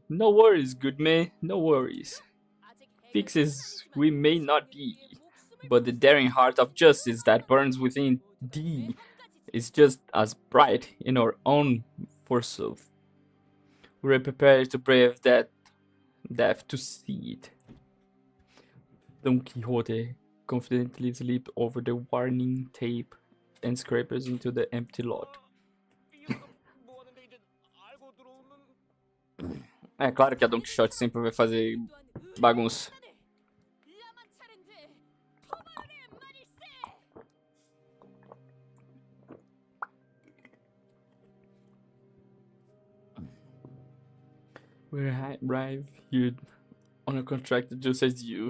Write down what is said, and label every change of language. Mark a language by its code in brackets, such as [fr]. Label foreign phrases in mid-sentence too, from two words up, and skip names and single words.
[en] No worries, good man, no worries. Fixes we may not be, but the daring heart of justice that burns within thee is just as bright in our own forsooth. We're prepared to brave that death to see it. Don Quixote. confidently leaped over the warning tape and scrapers into the empty lot. [ko] 뭐 하는데 이제 알고 들어오는 [pt] É claro que a Don Quixote sempre vai fazer bagunça. [en] We arrive here on a contract just as you.